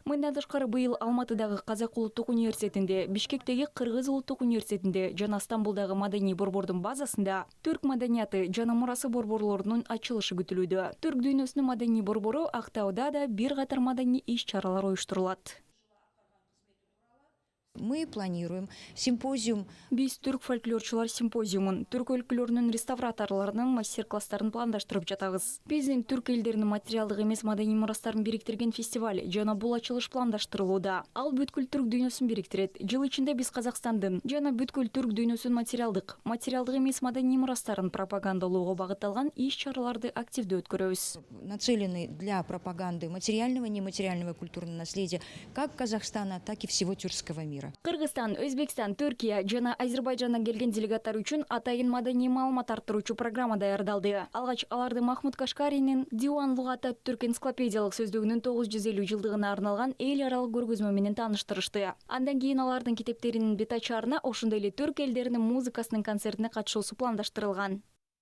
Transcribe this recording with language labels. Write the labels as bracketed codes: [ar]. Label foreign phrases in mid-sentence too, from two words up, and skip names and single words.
[ky] Мындан тышкары быйыл Алматыдагы Казак улуттук университетинде, Бишкектеги Кыргыз улуттук университетинде жана Стамбулдагы маданий борбордун базасында түрк маданияты жана мурасы борборлорунун ачылышы күтүлүүдө. Түрк дүйнөсүнүн маданий борбору Актауда да бир катар маданий иш-чаралар уюштурулат. [ru] Мы планируем симпозиум. [ky] Биз түрк фольклорчулар симпозиумун, түрк өлкөлөрүнүн реставраторлорунун мастер-класстарын пландаштырып жатабыз. Биздин түрк элдеринин материалдык эмес маданий мурастарын бириктирген фестиваль жана бул ачылыш пландаштырылууда. Ал бүткүл түрк дүйнөсүн бириктирет. Жыл ичинде биз Казакстандын жана бүткүл түрк дүйнөсүнүн материалдык эмес маданий мурастарын пропагандалоого багытталган иш-чараларды активдүү өткөрөбүз. [ru] Нацелены для пропаганды материального и нематериального культурного наследия как Казахстана, так и всего тюркского мира. [ky] Кыргызстан, Өзбекстан, Түркия жана Азербайжандан келген делегаттар үчүн атайын маданий маалымат арттыруучу программа даярдалды. Алгач аларды Махмуд Кашкаринин Диуан Лугата түрк энциклопедиялык сөздүгүнүн 950 жылдыгына арналган эл аралык көргөзмө менен тааныштырышты. Андан кийин алардын китептеринин бет ачарына ошондой эле түрк элдеринин музыкасынын концертине катышуусу пландаштырылган.